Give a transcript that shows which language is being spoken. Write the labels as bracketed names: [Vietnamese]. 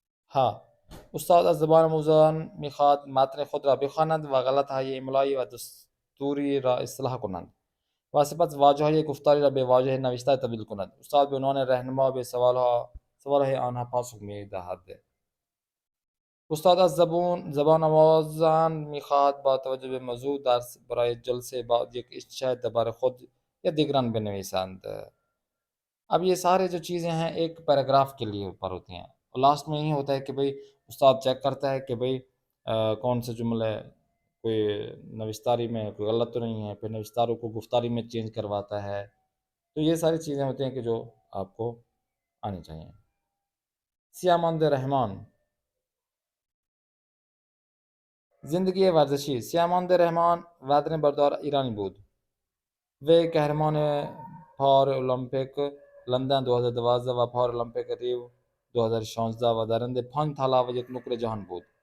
[Persian] ها استاد از زبان آموزان میخواد متن خود را بخوانند و غلطهای املایی و دستوری را اصلاح کنند و سپس واژه‌های گفتاری را به واژه نوشته تبدیل کند. استاد به عنوان رهنما به سوالهای آنها پاسخ می‌دهد. استاد از زبان آموزان می‌خواهد با توجه به موضوع درس برای جلسه بعد یک اشتراک درباره خود یا دیگران بنویسند. [Urdu] اب یہ سارے جو چیزیں ہیں ایک پیراگراف کے لیے اوپر ہوتی ہیں اور لاسٹ میں یہی ہوتا ہے کہ بھئی استاد چیک کرتا ہے کہ بھئی کون سے جملے کوئی نوشتاری میں کوئی غلط تو نہیں ہے، پھر نوشتاروں کو گفتاری میں چینج کرواتا ہے. تو یہ ساری چیزیں ہوتی ہیں کہ جو آپ کو آنی چاہیے. [Persian] سیاماند رحمان زندگی ورزشی. سیاماند رحمان وطن بردار ایرانی بود. وی قهرمان پارالمپیک لندن 2012 و پارالمپیک ریو 2016 و درنده 5 طلا و یک نقره جهان بود.